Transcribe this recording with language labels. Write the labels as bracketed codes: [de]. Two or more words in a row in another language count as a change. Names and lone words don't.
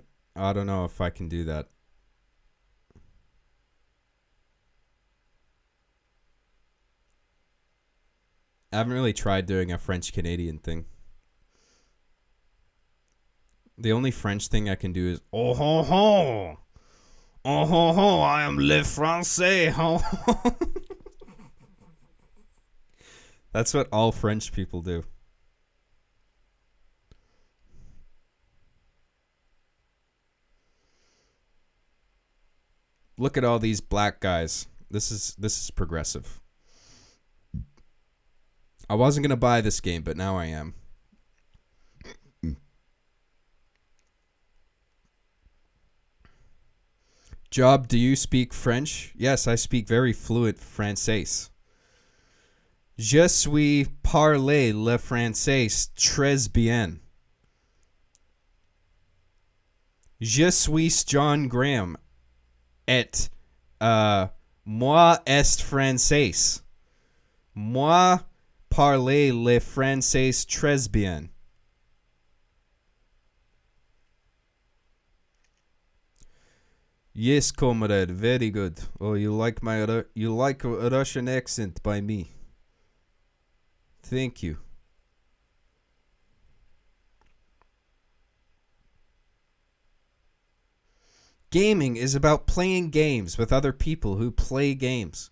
[en] I don't know if I can do that. I haven't really tried doing a French Canadian thing. The only French thing I can do is oh ho ho, oh ho ho, I am [fr] le français. [en] Ho. That's what all French people do. Look at all these black guys. This is progressive. I wasn't going to buy this game, but now I am. Job, do you speak French? Yes, I speak very fluent français. [fr] Je suis parler le français très bien. Je suis John Graham. Et moi est français. Moi parler le français très bien. [en] Yes, comrade, very good. Oh, you like a Russian accent by me. Thank you. Gaming is about playing games with other people who play games.